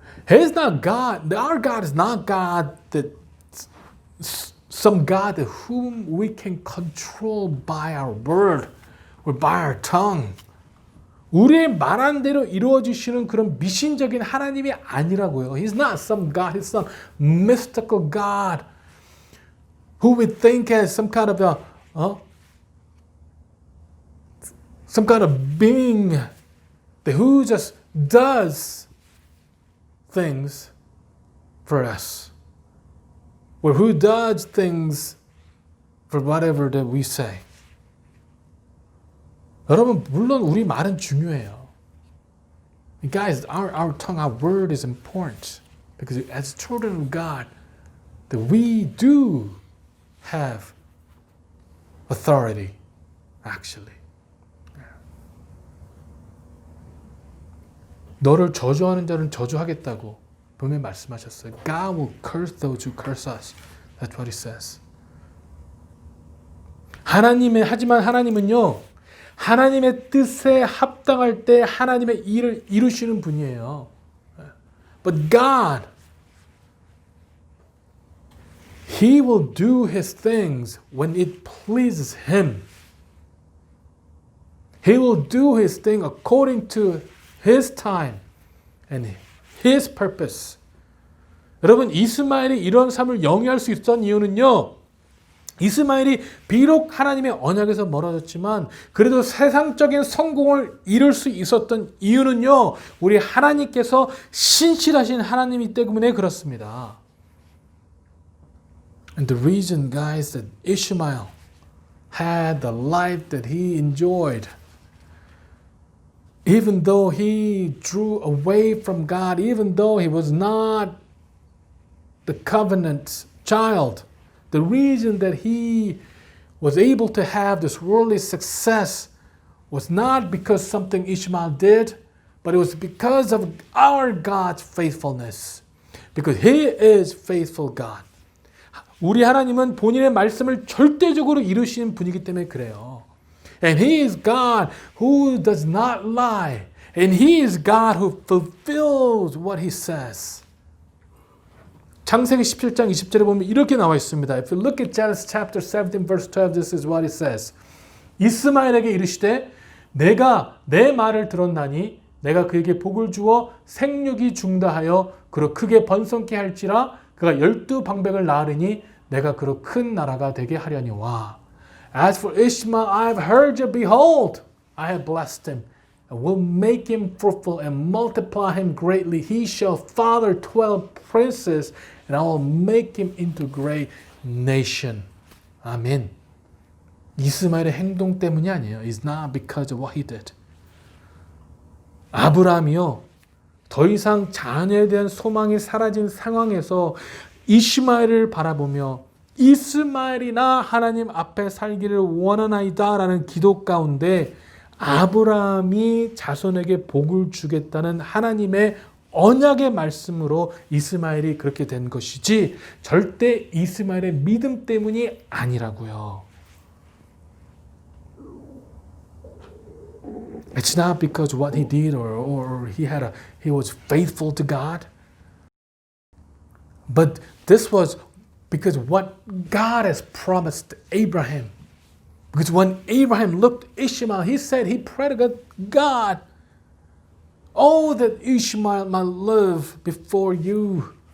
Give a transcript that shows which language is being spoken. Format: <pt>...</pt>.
<en>He is not God. Our God is not God that some God whom we can control by our word or by our tongue.</en> <ko>우리의 말한 대로 이루어지시는 그런 미신적인 하나님이 아니라고요.</ko> <en>He's not some God. He's some mystical God who we think as some kind of some kind of being that who just does things for us, or who does things for whatever that we say.</en> <ko>여러분 물론 우리 말은 중요해요.</ko> <en>Guys, our tongue, our word is important because as children of God, that we do have authority, actually.</en> <ko>너를 저주하는 자는 저주하겠다고 분명히 말씀하셨어요.</ko> <en>God will curse those who curse us. That's what he says.</en> <ko>하지만 하나님은요, 하나님의 뜻에 합당할 때 하나님의 일을 이루시는 분이에요.</ko> <en>But God, He will do His things when it pleases Him. He will do His thing according to His time and His purpose.</en> <ko>여러분, 이스마엘이 이런 삶을 영위할 수 있었던 이유는요, 이스마엘이 비록 하나님의 언약에서 멀어졌지만 그래도 세상적인 성공을 이룰 수 있었던 이유는요, 우리 하나님께서 신실하신 하나님이기 때문에 그렇습니다.</ko> <en>And the reason, guys, that Ishmael had the life that he enjoyed, even though he drew away from God, even though he was not the covenant child, the reason that he was able to have this worldly success was not because something Ishmael did, but it was because of our God's faithfulness. Because He is faithful God.</en> <ko>우리 하나님은 본인의 말씀을 절대적으로 이루시는 분이기 때문에 그래요.</ko> <en>And He is God who does not lie. And He is God who fulfills what He says.</en> <ko>창세기 17장 20절에 보면 이렇게 나와 있습니다.</ko> <en>If you look at Genesis chapter 17 verse 12, this is what it says.</en> <ko>이스마엘에게 이르시되 내가 내 말을 들었나니 내가 그에게 복을 주어 생육이 중다하여 그로 크게 번성케 할지라 그가 12방백을 낳으리니 내가 그로 큰 나라가 되게 하려니와.</ko> <en>As for Ishmael, I have heard you. Behold, I have blessed him, and will make him fruitful and multiply him greatly. He shall father 12 princes, and I will make him into great nation.</en> <ko>아멘. 이스마엘의 행동 때문이 아니에요.</ko> <en>It's not because of what he did.</en> <ko>아브라함이요, 더 이상 자녀에 대한 소망이 사라진 상황에서 이스마엘을 바라보며 이스마엘이나 하나님 앞에 살기를 원하나이다 라는 기도 가운데 아브라함이 자손에게 복을 주겠다는 하나님의 언약의 말씀으로 이스마엘이 그렇게 된 것이지 절대 이스마엘의 믿음 때문이 아니라고요.</ko> <en>It's not because of what he did or he was faithful to God. But this was because what God has promised Abraham. Because when Abraham looked at Ishmael, he prayed to God, oh, that Ishmael might live before you.</en>